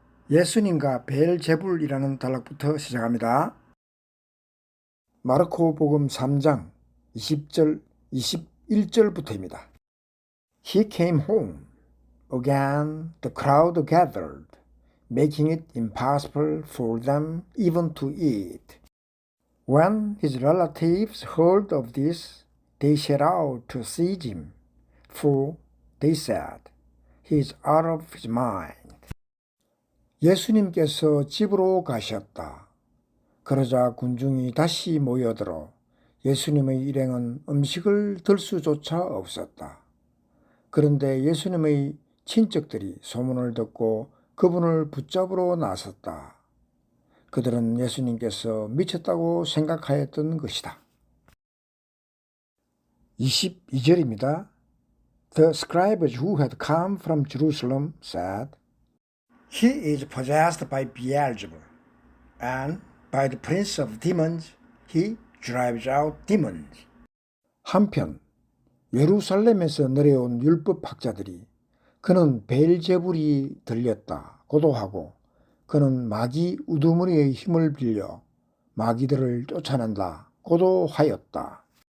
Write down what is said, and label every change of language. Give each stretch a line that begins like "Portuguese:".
Korean: 예수님과 베엘제불이라는 단락부터 시작합니다. 마르코복음 3장 20절 21절부터입니다.
English: He came home. Again the crowd gathered, making it impossible for them even to eat. When his relatives heard of this, they set out to seize him, for they said, He is out of his mind.
Korean: 예수님께서 집으로 가셨다. 그러자 군중이 다시 모여들어 예수님의 일행은 음식을 들 수조차 없었다. 그런데 예수님의 친척들이 소문을 듣고 그분을 붙잡으러 나섰다. 그들은 예수님께서 미쳤다고 생각하였던 것이다. 22절입니다.
English: The scribes who had come from Jerusalem said, He is possessed by Beelzebul, and by the prince of demons he drives out demons.
Korean: 한편 예루살렘에서 내려온 율법학자들이 그는 베엘제불이 들렸다고도 하고 그는 마귀 우두머리의 힘을 빌려 마귀들을 쫓아낸다고도 하였다.